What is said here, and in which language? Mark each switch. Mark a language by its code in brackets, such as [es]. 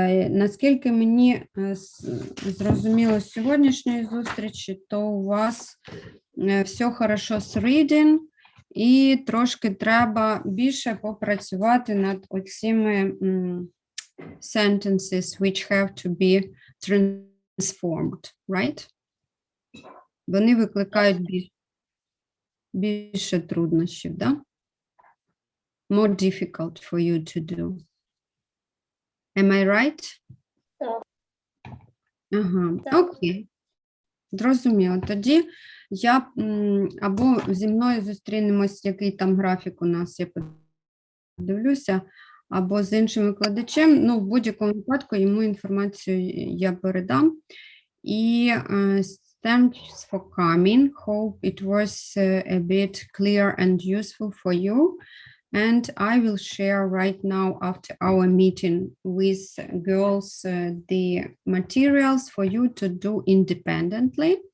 [uk] Наскільки мені зрозуміло з сьогоднішньої зустрічі, то у вас все хорошо з reading, і трошки треба більше попрацювати над оціми [en] sentences which have to be transformed, right? [uk] Вони викликають більше труднощів, да? [en] More difficult for you to do. Am I right? [uk] Так. Ага, Так. окей. Зрозуміло. Тоді я або зі мною зустрінемось, який там графік у нас, я подивлюся, або з іншим викладачем. Ну, в будь-якому випадку йому інформацію я передам. [en] І thanks for coming. Hope it was a bit clear and useful for you. And I will share right now after our meeting with girls the materials for you to do independently.